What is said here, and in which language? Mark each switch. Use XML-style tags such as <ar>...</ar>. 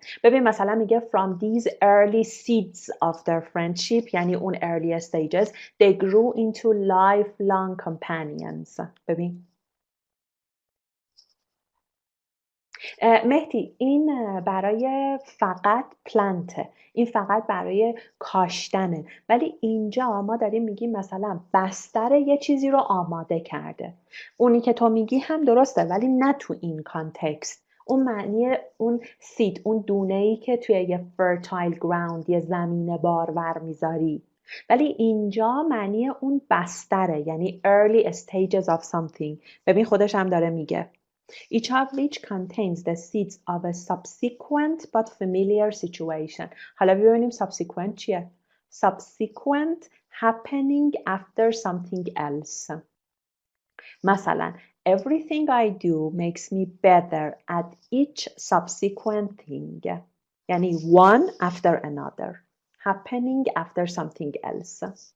<fa>ببین مثلا میگه</fa> <en>from these early seeds of their friendship</en> <fa>یعنی اون</fa> <en>early stages they grew into lifelong companions.</en> <fa>ببین مهدی این برای فقط پلنته این فقط برای کاشتنه ولی اینجا ما داریم میگیم مثلا بستر یه چیزی رو آماده کرده اونی که تو میگی هم درسته ولی نه تو این کانتکست اون معنی اون سید اون دونه‌ای که توی یه fertile ground یه زمین بارور میذاری ولی اینجا معنی اون بستره یعنی</fa> <en>early stages of something</en> <fa>ببین خودش هم داره میگه</fa> <en>each of which contains the seeds of a subsequent but familiar situation.</en> <fa>حالا ببینیم</fa> <en>subsequent چیه؟ Subsequent happening after something else. مثلا everything I do makes me better at each subsequent thing. یعنی one after another. Happening after something else.</en>